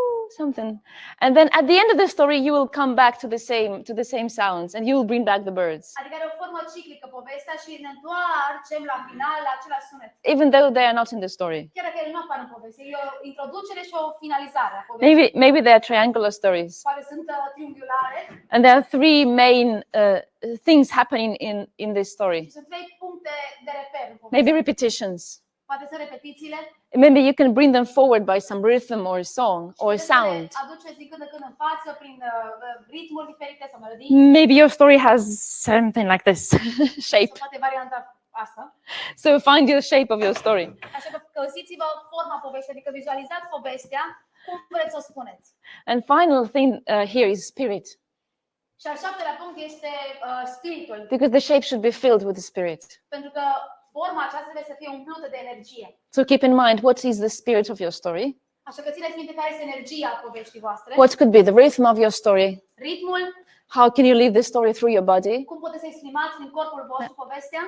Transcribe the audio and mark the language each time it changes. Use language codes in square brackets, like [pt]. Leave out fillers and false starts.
[en] something, and then at the end of the story you will come back to the same sounds and you will bring back the birds, [ro] adică are o formă ciclică povestea și ne întoarcem la final la același sunet. [en] even though they are not in the story. [ro] Chiar dacă ele nu apar în poveste, e o introducere și o finalizare a poveștii. [en] Maybe they are triangular stories, [ro] Poate sunt triunghiulare [en] and there are three main things happening in this story. [ro] și sunt trei puncte de reper în poveste. [en] Maybe repetitions. [ro] Poate sunt repetițiile. [en] Maybe you can bring them forward by some rhythm or song or sound. [ro] Aduceți din când în când în față prin ritmuri diferite sau melodii. [en] Maybe your story has something like this shape. [ro] Sau poate varianta asta. [en] So find your shape of your story. [ro] Așa că găsiți-vă forma poveștii, adică vizualizați povestea, cum vreți să o spuneți. [en] And final thing here is spirit, [ro] Și al șaptelea punct este spiritul, [en] because the shape should be filled with the spirit. [ro] pentru că forma aceasta trebuie să fie umplută de energie. [en] So keep in mind, what is the spirit of your story? [ro] Așa că țineți minte care este energia poveștii voastre. [en] What could be the rhythm of your story? [ro] Ritmul, [en] How can you live the story through your body? [ro] cum puteți să exprimați prin corpul vostru povestea.